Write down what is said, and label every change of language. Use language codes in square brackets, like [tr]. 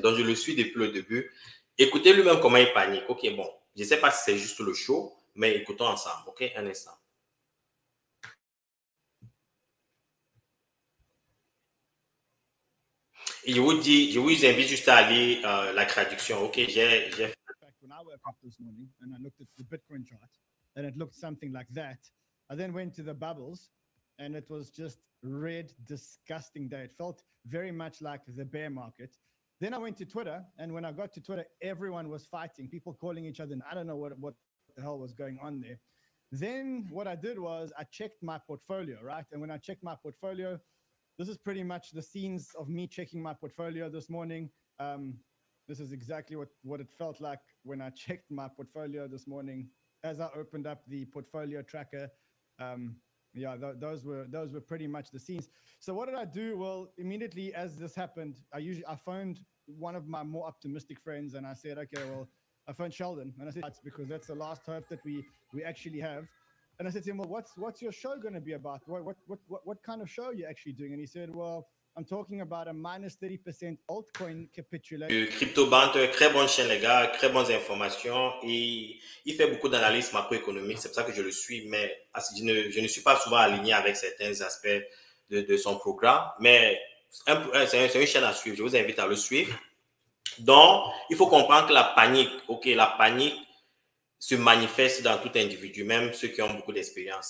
[fr] Donc, je le suis depuis le début. Écoutez lui-même comment il panique. Bon, je ne sais pas si c'est juste le show, mais écoutons ensemble. Un instant. Et je vous invite juste à aller la traduction. J'ai [en] When I woke up this morning and I looked at the Bitcoin chart and it looked something like that, I then went to the bubbles and it was just red, disgusting day. It felt very much like the bear market. Then I went to Twitter, and when I got to Twitter, everyone was fighting, people calling each other, and I don't know what the hell was going on there. Then what I did was I checked my portfolio, right? And when I checked my portfolio, this is pretty much the scenes of me checking my portfolio this morning. This is exactly what it felt like when I checked my portfolio this morning. As I opened up the portfolio tracker, those were pretty much the scenes. So what did I do? Well, immediately as this happened, I phoned one of my more optimistic friends and I said, okay, well, I phoned Sheldon and I said, that's because that's the last hope that we actually have. And I said to him, well, what's your show going to be about? What kind of show are you actually doing? And he said, well, I'm talking about a minus 30% altcoin capitulation. [fr] CryptoBanter, très bonne chaîne, les gars, très bonnes informations. Et il fait beaucoup d'analyses macroéconomiques. C'est pour ça que je le suis, mais je ne suis pas souvent aligné avec certains aspects de son programme. Mais c'est une chaîne à suivre. Je vous invite à le suivre. Donc, il faut comprendre que la panique, la panique se manifeste dans tout individu, même ceux qui ont beaucoup d'expérience.